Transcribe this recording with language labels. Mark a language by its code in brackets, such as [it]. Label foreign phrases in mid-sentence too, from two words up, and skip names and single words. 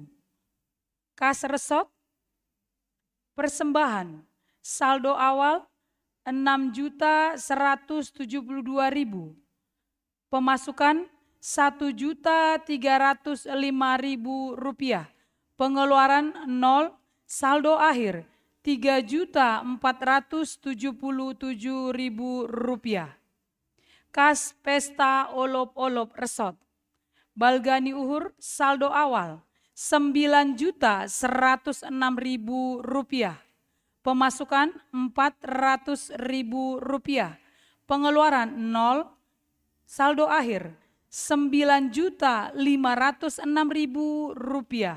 [id] Kas resort, persembahan, saldo awal 6.172.000, pemasukan 1.305.000 rupiah, pengeluaran 0, saldo akhir 3.477.000 rupiah. Kas pesta olop-olop resort, [bts] Balgani Uhur [id] saldo awal 9.106.000 rupiah, pemasukan 400.000 rupiah, pengeluaran 0, saldo akhir 9.506.000 rupiah.